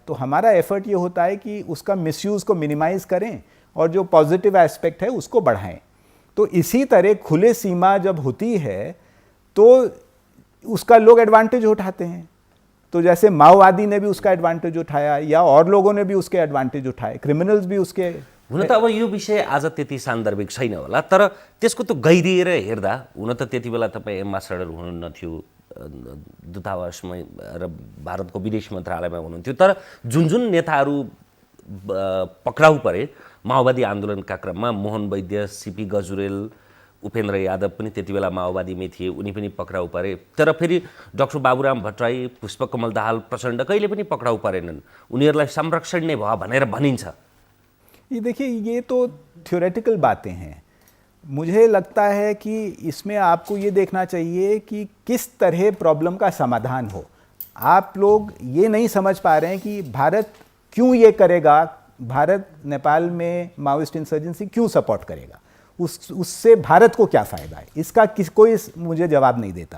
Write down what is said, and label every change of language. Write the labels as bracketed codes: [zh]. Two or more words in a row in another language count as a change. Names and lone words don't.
[hi] तो हमारा एफर्ट ये होता है कि उसका मिसयूज़ को मिनिमाइज़ करें और जो [en] positive aspect [hi] है उसको बढ़ाएं। तो इसी तरह खुले सीमा जब होती है तो उसका लोग एडवांटेज उठाते हैं। तो जैसे माओवादी ने भी उसका एडवांटेज उठाया या और लोगों ने भी उसके एडवांटेज उठाए, क्रिमिनल्स भी उसके। [ne] हुन त अब यो विषय आज त्यति सान्दर्भिक छैन होला, तर त्यसको त गहिरिएर हेर्दा हुन त त्यति बेला तपाईँ एम्बेसडर हुनुहुन्थ्यो दूतावासमा र भारतको विदेश मन्त्रालयमा हुनुहुन्थ्यो, तर जुन जुन नेताहरू पक्राउ परे माओवादी आन्दोलनका क्रममा, मोहन वैद्य, सीपी गजुरेल, उपेन्द्र यादव पनि त्यति बेला माओवादीमै थिए, उनी पनि पक्राउ परे। तर फेरि डाक्टर बाबुराम भट्टराई, पुष्पकमल दाहाल प्रचण्ड कहिले पनि पक्राउ परेनन्, उनीहरूलाई संरक्षण नै भयो भनेर भनिन्छ। [hi] ये देखिए, ये तो थ्योरेटिकल बातें हैं। मुझे लगता है कि इसमें आपको ये देखना चाहिए कि किस तरह प्रॉब्लम का समाधान हो। आप लोग ये नहीं समझ पा रहे हैं कि भारत क्यों ये करेगा, भारत नेपाल में [en] Maoist insurgency [hi] क्यों सपोर्ट करेगा, उससे भारत को क्या फ़ायदा है, इसका कोई मुझे जवाब नहीं देता।